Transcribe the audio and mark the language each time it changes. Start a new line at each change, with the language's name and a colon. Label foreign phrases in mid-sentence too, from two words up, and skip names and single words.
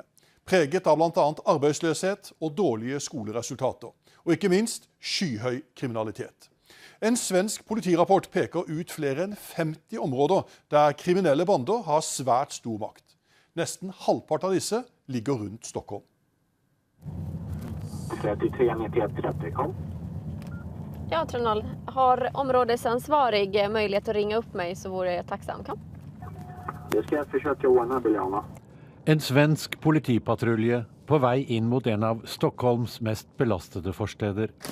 Norwegian: Preget av blant annet arbeidsløshet og dårlige skoleresultater. Og ikke minst skyhøy kriminalitet. En svensk politirapport peker ut flere enn 50 områder der kriminelle bander har svært stor makt. Nesten halvpart av disse ligger rundt Stockholm.
Swedish: 33 kom. Ja, Trondal. Har områdesansvarig möjlighet att ringa upp mig så vore jag tacksam. Kom. Det ska jag försöka ordna, Biljana.
Norwegian: En svensk politipatrulje på vei inn mot en av Stockholms mest belastede forsteder.